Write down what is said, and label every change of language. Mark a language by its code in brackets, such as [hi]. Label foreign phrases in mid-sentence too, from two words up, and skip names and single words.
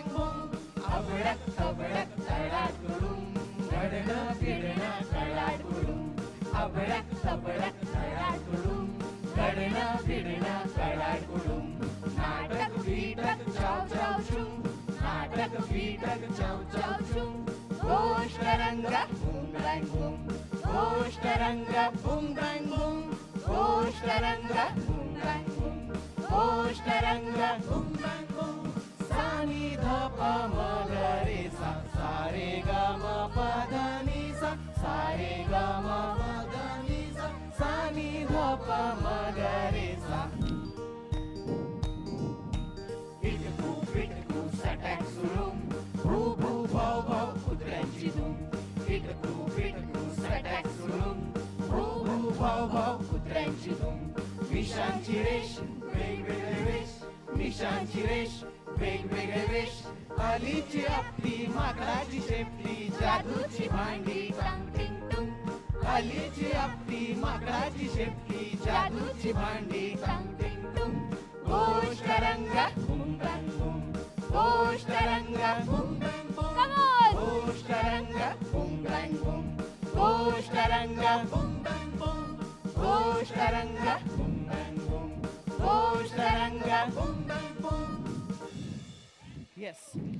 [mr] boom, Avadak Avadak Tailad Gudum, Gadana Pidana Tailad Gudum, Avadak Avadak Tailad Gudum, Gadana Pidana Tailad Gudum, Natak Feedak Chow Chow Chum, Natak Feedak Chow Chow Chum, Ghosh Taranga, boom bang boom, Ghosh Taranga, boom bang boom. Ghosh Taranga, boom bang boom. Ghosh Taranga, boom bang boom. Sa ni dha pa ma ga re sa, sa re ga ma pa dha ni sa, sa re ga ma pa dha ni sa, sa ni dha pa ma ga re sa. Hitaku, satak surum, boo boo bhav bhav kudranchi dum. Hitaku, satak surum, boo boo bhav bhav kudranchi dum. मिशांची रेश, वेगवेगळे वेश, मिशांची रेश, वेगवेगळे वेश. अलीची आपली माकडाची शेपटी, जादूची भांडी टांग टिंग टुंग. अलीची आपली माकडाची शेपटी, जादूची भांडी टांग टिंग टुंग. घोष तरंगा, बूम बँग बूम. घोष तरंगा, बूम बँग बूम. घोष तरंगा, बूम बँग बूम. घोष तरंगा, बूम बँग बूम. घोष तरंगा, बूम बँग बूम. Ghosh Taranga, boom bang boom. [en] Yes.